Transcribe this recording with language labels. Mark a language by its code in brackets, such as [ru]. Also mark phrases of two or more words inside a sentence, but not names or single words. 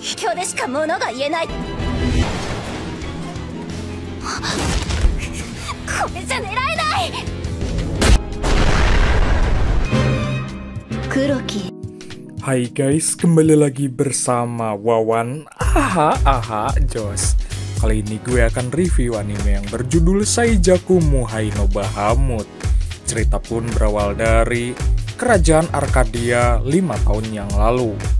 [ja] 勝でしか物が言えない。これじゃ狙えない。黒木。 [id] Hai guys, kembali lagi bersama Wawan Jos. Kali ini gue akan review anime yang berjudul Seijaku Muhai no Bahamut. Cerita pun berawal dari kerajaan Arkadia 5 tahun yang lalu.